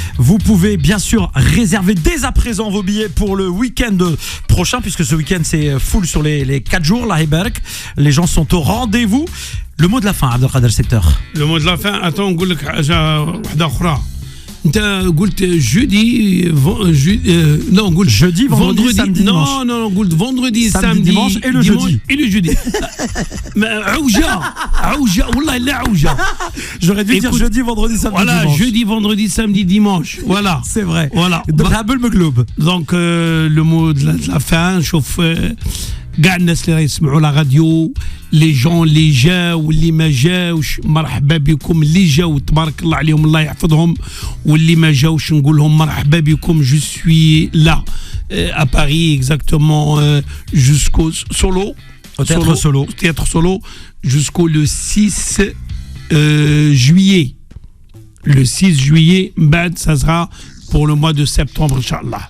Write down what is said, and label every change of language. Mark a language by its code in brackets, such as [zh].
[fr] Vous pouvez bien sûr réserver dès à présent vos billets pour le week-end prochain, puisque ce week-end c'est full sur les 4 jours. La Hiberk. Les gens sont au rendez-vous. Le mot de la fin, Abdelkader Secteur. Le mot de la fin, attends, [ar] نقول لك حاجة واحدة أخرى. [fr] انت قلت jeudi vendredi samedi dimanche. Non [ar] قلت [fr] vendredi samedi dimanche et le [ar] jeudi عوجة والله لا عوجة. [fr] J'aurais dû dire jeudi vendredi samedi voilà, dimanche. Jeudi vendredi samedi dimanche, voilà, c'est vrai, voilà. Donc le mot de la fin, [ar] شوف كاع الناس اللي يسمعوا [fr] لا راديو، لي جون [ar] اللي جاوا واللي ما جاوش، مرحبا بكم. اللي جاوا تبارك الله عليهم الله يحفظهم، واللي ما جاوش نقول لهم مرحبا بكم. [fr] Je suis là à Paris exactement jusqu'au Théâtre Solo jusqu'au le 6 juillet. Le 6 juillet, ça sera pour le mois de septembre, Inch'Allah.